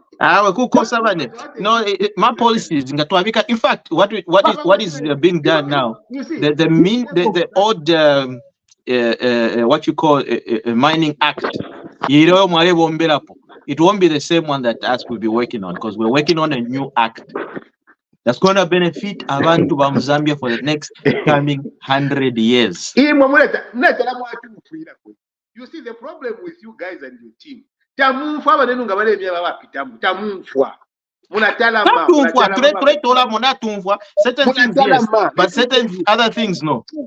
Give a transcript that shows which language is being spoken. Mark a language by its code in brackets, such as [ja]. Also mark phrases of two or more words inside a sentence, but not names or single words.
[en] No, my policies in fact what is being done now, the old what you call a mining act, it won't be the same one that us will be working on, because we're working on a new act that's going to benefit [bem] abantu ba Zambia [en] for the next coming 100 years. You see the problem with you guys and your team. Certain things yes, but certain other things no.